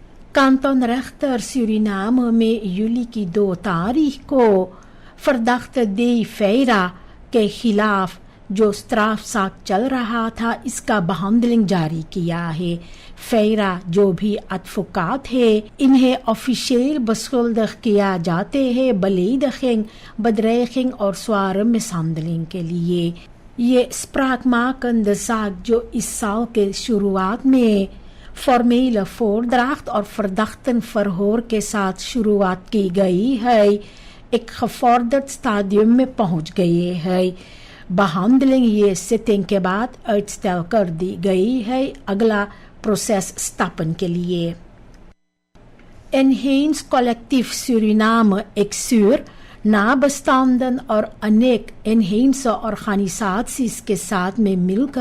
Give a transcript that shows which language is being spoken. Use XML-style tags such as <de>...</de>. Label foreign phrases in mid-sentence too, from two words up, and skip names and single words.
<hi>Kantonrechter Suriname में juli की 2 तारीख को verdachte De Feira के खिलाफ जो स्ट्राफज़ाक चल रहा था इसका behandeling जारी किया है। फेरा जो भी एडवोकेट है इन्हें ऑफिशियल beschuldigd किया जाते हैं</hi> <nl>belediging, bedreiging</nl> <hi>और</hi> <nl>zware mishandeling</nl> <hi>के लिए। ये</hi> <nl>spraakmakende zaak</nl> <hi>जो इस साल के शुरुआत में</hi> <nl>formele voordracht</nl> <hi>और verdachtenverhoor के साथ शुरुआत की गई है, एक</hi> <nl>gevorderd stadium</nl> <hi>में पहुंच गई है। behandeling ये सिटिंग के बाद uitstel कर दी गई है अगला प्रोसेस स्थापन के लिए। Enhance Collectief Suriname Exur नाबस्तांदन और अनेक</hi> <en>Enhance organizations</en> <hi>के साथ में मिलकर</hi>